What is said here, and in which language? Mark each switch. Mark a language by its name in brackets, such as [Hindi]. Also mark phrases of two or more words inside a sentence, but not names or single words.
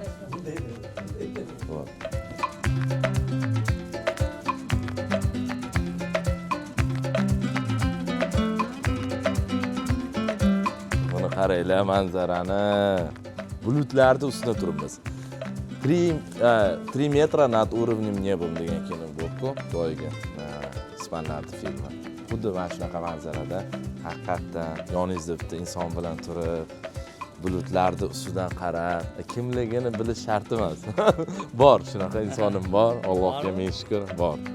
[Uzbek] Buni qaranglar manzarani. Bulutlarning ustida turibmiz. 3 metr [Russian] nад уровнем неба [Uzbek] degan kino bu-ku, boyga. Ispanlarning filmi. Xuddi mana shunaqa manzarada haqiqatdan yoningizda bitta inson bilan turib, bulutlarning ustidan qarab, kimligini bilish shart emas. Bor, shunaqa insonim bor. Allohga ming shukr, bor.